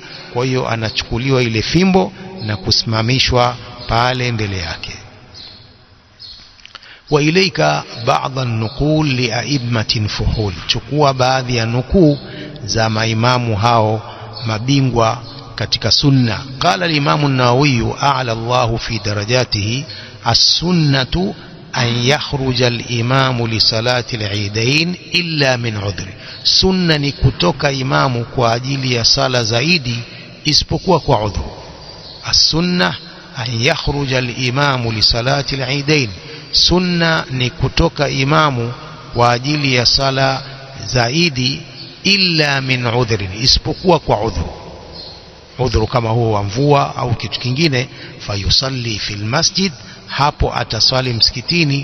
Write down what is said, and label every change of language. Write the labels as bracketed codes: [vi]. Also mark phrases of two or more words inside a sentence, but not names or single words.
[sw] Kwa hiyo anachukuliwa ile fimbo na kusimamishwa pale mbele yake. [ar] وإليك بعض النقول لأئمة فحول, [sw] chukua baadhi ya nukuu za maimamu hao mabingwa katika sunna. [ar] قال الإمام النووي أعلى الله في درجته، السنة أن يخرج الإمام لصلاة العيدين إلا من عذر, [sw] sunna ni kutoka imamu kwa ajili ya sala zaidi isipokuwa kwa udhuru. [ar] السنة أن يخرج الإمام لصلاة العيدين, [sw] sunna ni kutoka imamu kwa ajili ya sala zaidi, [ar] إلا من عذر, [sw] isipokuwa kwa udhuru. udhuru kama huo wa mvua au kitu kingine. [ar] فيصلي في المسجد, [sw] hapo atasali msikitini.